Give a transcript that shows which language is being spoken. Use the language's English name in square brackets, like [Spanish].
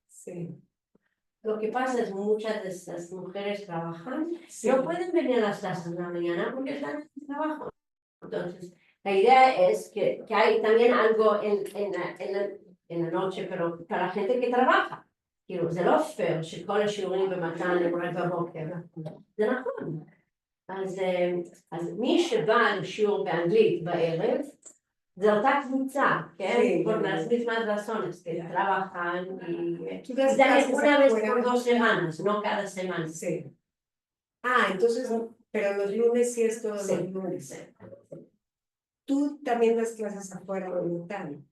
[Spanish] Sí. Lo que pasa es que muchas de estas mujeres trabajan, Sí. no pueden venir a las clases de la mañana porque están en el trabajo. Entonces, la idea es que hay también algo en la noche, pero para la gente que trabaja. [Hebrew] כאילו, זה לא פייר שכל השיעורים במתן הם רק בבוקר. זה נכון. אז מי שבא לשיעור באנגלית בערב, זה אותה קבוצה, כן? [Spanish] por las mismas razones que trabajan y una vez por 2 semanas, no cada semana. Sí. Ah, entonces, pero los lunes sí es todos Sí. los lunes. Tú también das clases afuera de Montaña.